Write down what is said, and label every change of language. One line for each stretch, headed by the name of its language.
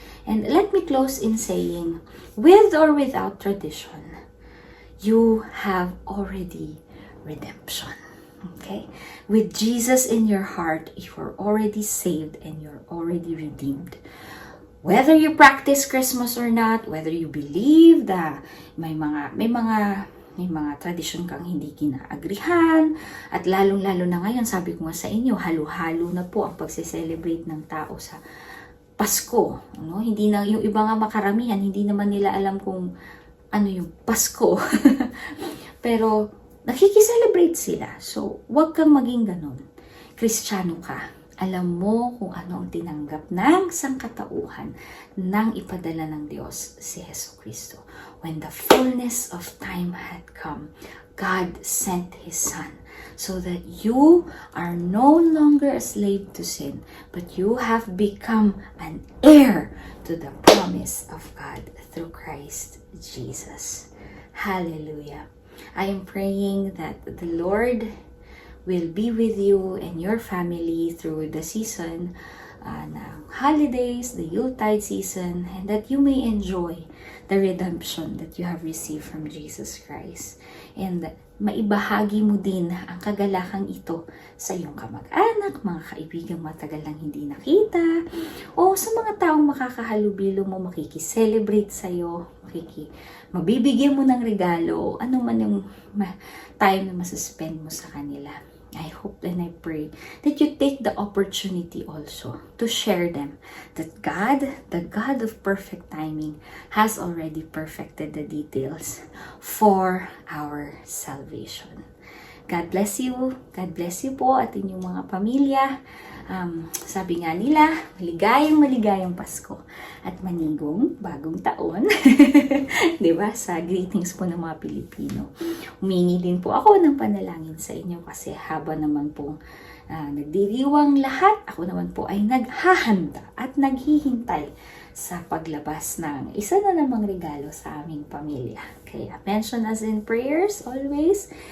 English: And let me close in saying, with or without tradition, you have already redemption. Okay? With Jesus in your heart, you are already saved and you're already redeemed. Whether you practice Christmas or not, whether you believe that
Filipino: may mga tradisyon kang hindi kinaagrihan, at lalong-lalo na ngayon, sabi ko nga sa inyo, halo-halo na po ang pagse-celebrate ng tao sa Pasko. No? Hindi na, yung iba nga makaramihan, hindi naman nila alam kung ano yung Pasko. Pero nakikiselebrate sila. So, huwag kang maging ganun. Kristiyano ka. Alam mo kung ano ang tinanggap ng sangkatauhan nang ipadala ng Diyos si Jesu Kristo.
English: When the fullness of time had come, God sent His Son so that you are no longer a slave to sin, but you have become an heir to the promise of God through Christ Jesus. Hallelujah. I am praying that the Lord will be with you and your family through the season ng holidays, the Yuletide season, and that you may enjoy the redemption that you have received from Jesus Christ.
Filipino: And maibahagi mo din ang kagalakang ito sa iyong kamag-anak, mga kaibigang matagal lang hindi nakita, o sa mga taong makakahalubilo mo, makikiselebrate sa'yo, mabibigyan mo ng regalo, ano man yung time na masuspend mo sa kanila.
English: I hope and I pray that you take the opportunity also to share them, that God, the God of perfect timing, has already perfected the details for our salvation. God bless you. God bless you
Filipino: po at inyong mga pamilya. Sabi nga nila, maligayang Pasko at manigong bagong taon. Diba? Sa greetings po ng mga Pilipino. Humingi din po ako ng panalangin sa inyo kasi haba naman pong nagdiriwang lahat, ako naman po ay naghahanda at naghihintay sa paglabas ng isa na namang regalo sa aming pamilya.
English: Kaya mention us in prayers always.